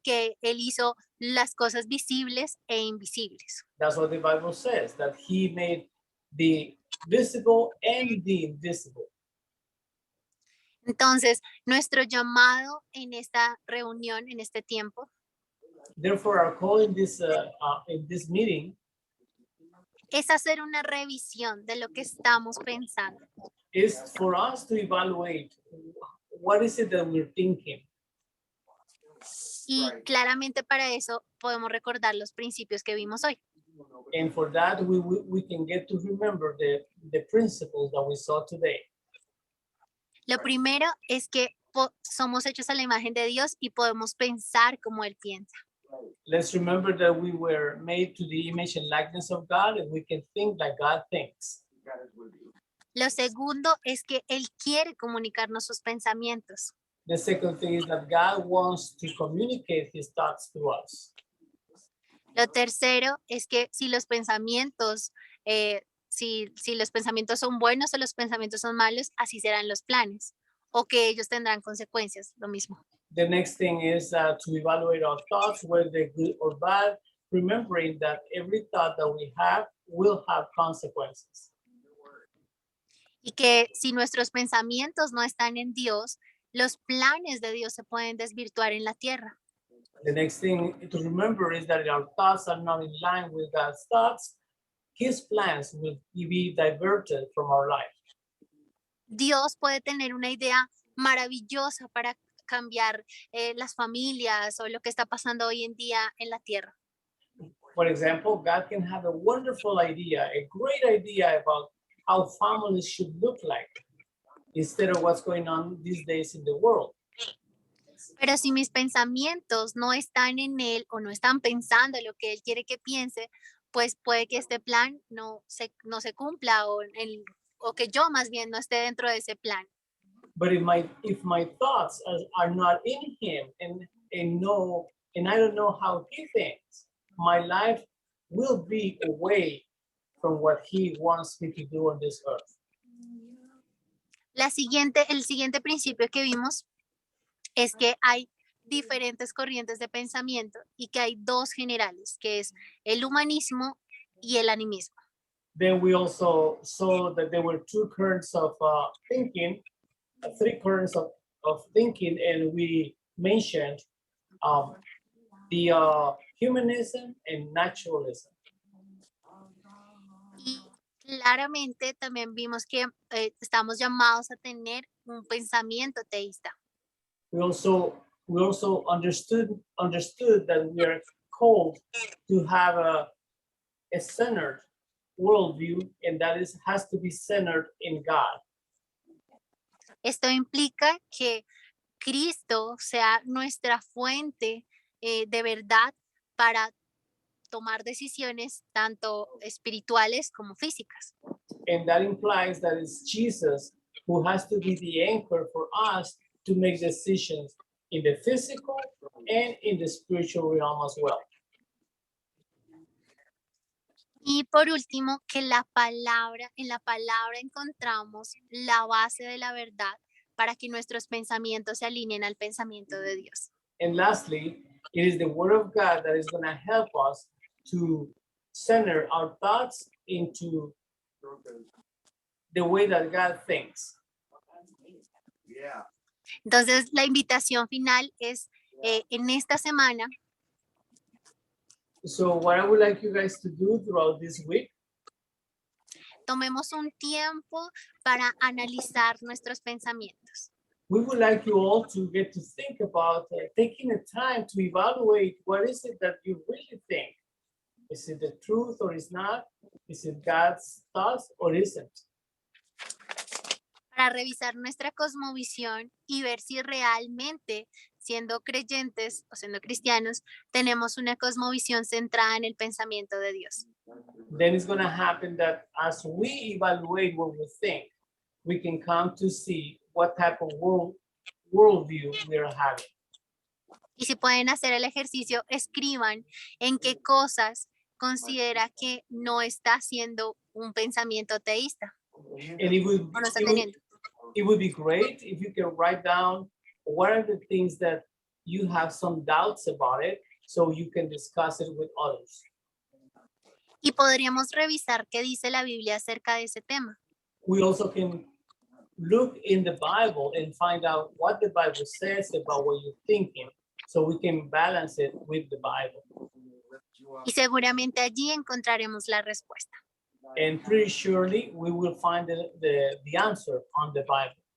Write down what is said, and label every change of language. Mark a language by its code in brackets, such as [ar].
[es] Que Él hizo las cosas visibles e invisibles. [en] That's what the Bible says, that he made the visible and the invisible. [es] Entonces, nuestro llamado en esta reunión, en este tiempo, [en] Therefore, our call in this meeting [es] es hacer una revisión de lo que estamos pensando. [en] is for us to evaluate what is it that we're thinking. [es] Y claramente para eso podemos recordar los principios que vimos hoy. [en] And for that, we can get to remember the principles that we saw today. [es] Lo primero es que somos hechos a la imagen de Dios y podemos pensar como Él piensa. [en] Let's remember that we were made to the image and likeness of God, and we can think like God thinks. [es] Lo segundo es que Él quiere comunicarnos sus pensamientos. [en] The second thing is that God wants to communicate his thoughts to us. [es] Lo tercero es que si los pensamientos, si los pensamientos son buenos o los pensamientos son malos, así serán los planes, o que ellos tendrán consecuencias, lo mismo. [en] The next thing is to evaluate our thoughts, whether they're good or bad, remembering that every thought that we have will have consequences. [es] Y que si nuestros pensamientos no están en Dios, los planes de Dios se pueden desvirtuar en la tierra. [en] The next thing to remember is that if our thoughts are not in line with God's thoughts, his plans will be diverted from our life. [es] Dios puede tener una idea maravillosa para cambiar las familias o lo que está pasando hoy en día en la tierra. [en] For example, God can have a wonderful idea, a great idea about how families should look like instead of what's going on these days in the world. [es] Pero si mis pensamientos no están en Él o no están pensando lo que Él quiere que piense, pues puede que este plan no se cumpla o que yo más bien no esté dentro de ese plan. [en] But if my thoughts are not in him and I don't know how he thinks, my life will be away from what he wants me to do on this earth. [es] El siguiente principio que vimos es que hay diferentes corrientes de pensamiento y que hay dos generales, que es el humanismo y el animismo. [en] Then we also saw that there were two currents of thinking, three currents of thinking, and we mentioned the humanism and naturalism. [es] Y claramente también vimos que estamos llamados a tener un pensamiento teísta. [en] We also understood that we are called to have a centered worldview, and that has to be centered in God. [es] Esto implica que Cristo sea nuestra fuente de verdad para tomar decisiones tanto espirituales como físicas. [en] And that implies that it's Jesus who has to be the anchor for us to make decisions in the physical and in the spiritual realm as well. [es] Y por último, que en la palabra encontramos la base de la verdad para que nuestros pensamientos se alineen al pensamiento de Dios. [en] And lastly, it is the word of God that is going to help us to center our thoughts into the way that God thinks. Yeah. [es] Entonces, la invitación final es en esta semana [en] So what I would like you guys to do throughout this week, [es] tomemos un tiempo para analizar nuestros pensamientos. [en] we would like you all to get to think about taking the time to evaluate what is it that you really think. Is it the truth or is not? Is it God's thoughts or isn't? [es] Para revisar nuestra cosmovisión y ver si realmente, siendo creyentes o siendo cristianos, tenemos una cosmovisión centrada en el pensamiento de Dios. [en] Then it's going to happen that as we evaluate what we think, we can come to see what type of worldview we are having. [es] Y si pueden hacer el ejercicio, escriban en qué cosas considera que no está haciendo un pensamiento teísta [en] And it [es] o no está teniendo. [en] would be great if you can write down what are the things that you have some doubts about it so you can discuss it with others. [es] Y podríamos revisar qué dice la Biblia acerca de ese tema. [en] We also can look in the Bible and find out what the Bible says about what you're thinking, so we can balance it with the Bible. [es] Y seguramente allí encontraremos la respuesta. [en] And pretty surely we will find the answer on the Bible.